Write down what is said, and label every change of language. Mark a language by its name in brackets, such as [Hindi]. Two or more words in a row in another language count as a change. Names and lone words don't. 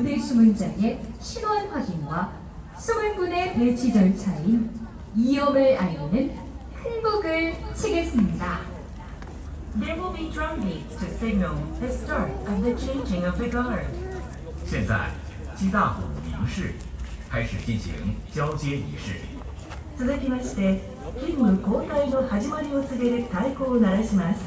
[Korean] 수문장의 신원 확인과 수문군의 배치 절차인 이염을 알리는 큰 곡을 치겠습니다. [English] There will be drum beats to signal the start of the changing of the guard. [Chinese] 现在，击大鼓鸣示，开始进行交接仪式。 [Japanese] 続きまして、勤務交代の始まりを告げる太鼓を鳴らします。